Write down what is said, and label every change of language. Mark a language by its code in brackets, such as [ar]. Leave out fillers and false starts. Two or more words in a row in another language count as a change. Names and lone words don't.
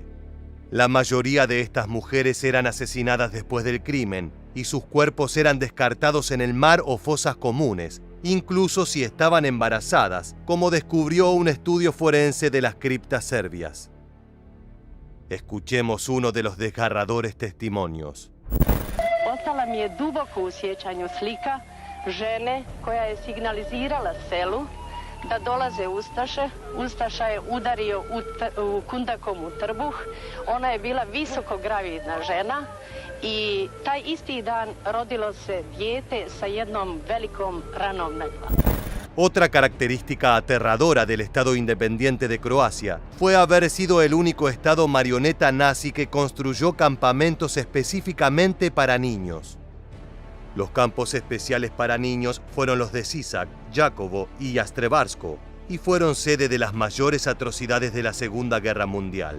[es] La mayoría de estas mujeres eran asesinadas después del crimen y sus cuerpos eran descartados en el mar o fosas comunes, incluso si estaban embarazadas, como descubrió un estudio forense de las criptas serbias. Escuchemos uno de los desgarradores testimonios. [hr] Ostala mi je duboko u sjećanju slika žene koja je signalizirala selu da dolaze Ustaše. Ustaša je udario kundakom u trbuh. Ona je bila visokogravidna žena i taj isti dan rodilo se dijete sa jednom velikom ranom na glavi. [es] Otra característica aterradora del Estado independiente de Croacia fue haber sido el único Estado marioneta nazi que construyó campamentos específicamente para niños. Los campos especiales para niños fueron los de Sisak, Jakovo y Jastrebarsko, y fueron sede de las mayores atrocidades de la Segunda Guerra Mundial.